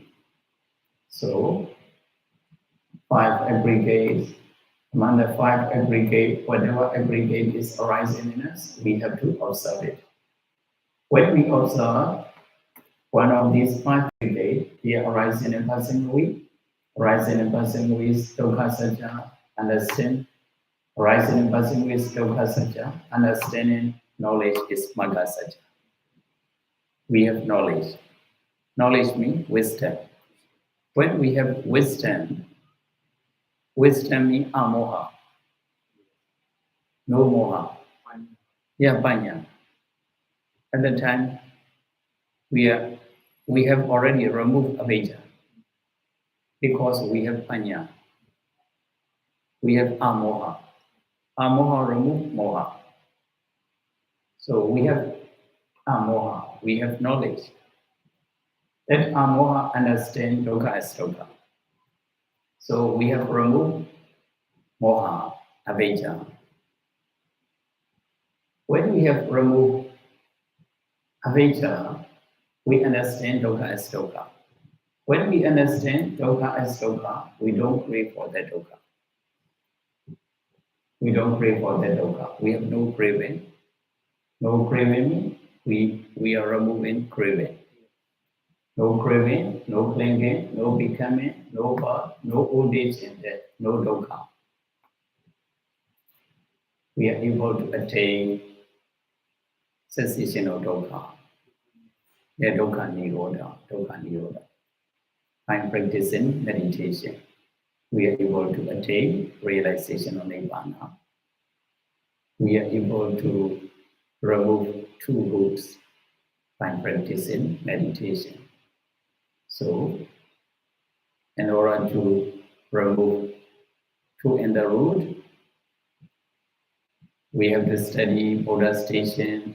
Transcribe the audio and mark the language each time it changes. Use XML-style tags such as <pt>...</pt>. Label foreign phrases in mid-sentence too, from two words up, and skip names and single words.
<en>So 5 aggregates, among the 5 aggregates, whatever aggregate is arising in us, we have to observe it. When we observe one of these 5 aggregates, they arise in a passing way, arising in passing with</en> <pi>dukkha satya,</pi> <en>understand, arising in passing with</en> <pi>dukkha satya,</pi> <en>understanding knowledge is</en> <pi>magga satya.</pi> <en>We have knowledge. Knowledge means wisdom. When we have wisdom, wisdom means amoha. No moha. Yeah, panya. At the time, we have already removed avijja because we have panya. We have amoha. Amoha remove moha. So we have amoha. We have knowledge. That amoha understand dukkha as dukkha. So we have removed</en> <pi>moha, avijja.</pi> <en>When we have removed avijja, we understand dukkha as dukkha. When we understand dukkha as dukkha, we don't crave for that dukkha. We don't crave for that dukkha. We have no craving. No craving, we are removing craving. No craving, no clinging, no becoming, no birth, no old age and death, no dukkha. We are able to attain cessation of dukkha.</en> <pi>Yeah, dukkha nirodha, dukkha nirodha.</pi> <en>By practicing meditation, we are able to attain realization of nibbana. We are able to remove 2 roots by practicing meditation. So, in order to remove 2 in the root, we have to study Buddha's teaching.</en>